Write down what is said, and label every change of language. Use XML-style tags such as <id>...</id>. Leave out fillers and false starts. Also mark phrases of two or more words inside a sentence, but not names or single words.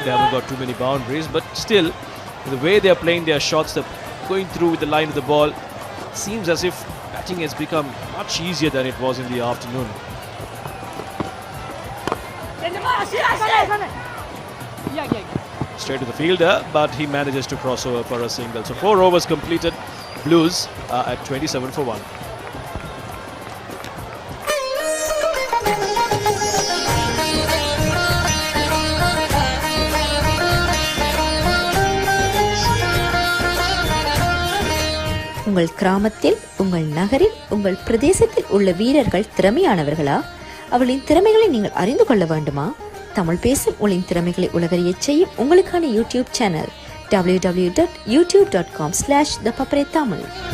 <en>They haven't got too many boundaries, but still, the way they are playing their shots, they're going through with the line of the ball, seems as if batting has become much easier than it was in the afternoon. Straight to the fielder, but he manages to cross over for a single. So 4 overs completed. Blues are at 27 for 1.</en> <ta>உங்கள் கிராமத்தில், உங்கள் நகரில், உங்கள் பிரதேசத்தில் உள்ள வீரர்கள் திறமையானவர்களா? அவளின் திறமைகளை நீங்கள் அறிந்து கொள்ள வேண்டுமா? தமிழ் பேசும் உங்களின் திறமைகளை உலகறியச் செய்யும் உங்களுக்கான யூடியூப் சேனல் www.youtube.com/thepuppettamil.</ta>